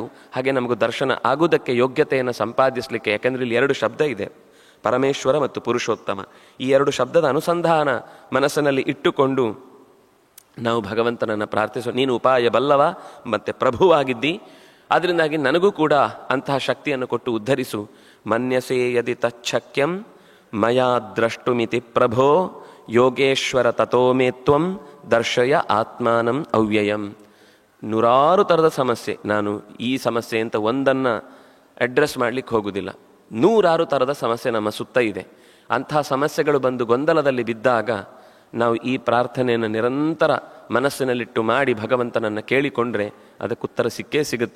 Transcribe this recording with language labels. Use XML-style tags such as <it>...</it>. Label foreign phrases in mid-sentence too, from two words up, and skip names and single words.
<kn>ಹಾಗೆ ನಮಗೂ ದರ್ಶನ ಆಗುವುದಕ್ಕೆ ಯೋಗ್ಯತೆಯನ್ನು ಸಂಪಾದಿಸಲಿಕ್ಕೆ, ಯಾಕೆಂದರೆ ಇಲ್ಲಿ ಎರಡು ಶಬ್ದ ಇದೆ, ಪರಮೇಶ್ವರ ಮತ್ತು ಪುರುಷೋತ್ತಮ. ಈ ಎರಡು ಶಬ್ದದ ಅನುಸಂಧಾನ ಮನಸ್ಸಿನಲ್ಲಿ ಇಟ್ಟುಕೊಂಡು ನಾವು ಭಗವಂತನನ್ನು ಪ್ರಾರ್ಥಿಸೋ. ನೀನು ಉಪಾಯ ಬಲ್ಲವ ಮತ್ತು ಪ್ರಭುವಾಗಿದ್ದಿ, ಅದರಿಂದಾಗಿ ನನಗೂ ಕೂಡ ಅಂತಹ ಶಕ್ತಿಯನ್ನು ಕೊಟ್ಟು ಉದ್ಧರಿಸು.</kn> <sa>ಮನ್ಯಸೇ ಯದಿ ತಚ್ಛಕ್ಯಂ ಮಯಾ ದ್ರಷ್ಟುಮಿತಿ ಪ್ರಭೋ ಯೋಗೇಶ್ವರ ತಥೋಮೇತ್ವಂ ದರ್ಶಯ ಆತ್ಮಾನಂ ಅವ್ಯಯಂ.</sa> <kn>ನೂರಾರು ಥರದ ಸಮಸ್ಯೆ, ನಾನು ಈ ಸಮಸ್ಯೆ ಅಂತ ಒಂದನ್ನು ಅಡ್ರೆಸ್ ಮಾಡಲಿಕ್ಕೆ ಹೋಗುವುದಿಲ್ಲ. ನೂರಾರು ಥರದ ಸಮಸ್ಯೆ ನಮ್ಮ ಸುತ್ತ ಇದೆ. ಅಂಥ ಸಮಸ್ಯೆಗಳು ಬಂದು ಗೊಂದಲದಲ್ಲಿ ಬಿದ್ದಾಗ ನಾವು ಈ ಪ್ರಾರ್ಥನೆಯನ್ನು ನಿರಂತರ ಮನಸ್ಸಿನಲ್ಲಿಟ್ಟು ಮಾಡಿ ಭಗವಂತನನ್ನು ಕೇಳಿಕೊಂಡ್ರೆ ಅದಕ್ಕೆ ಉತ್ತರ ಸಿಕ್ಕೇ ಸಿಗುತ್ತೆ.</kn>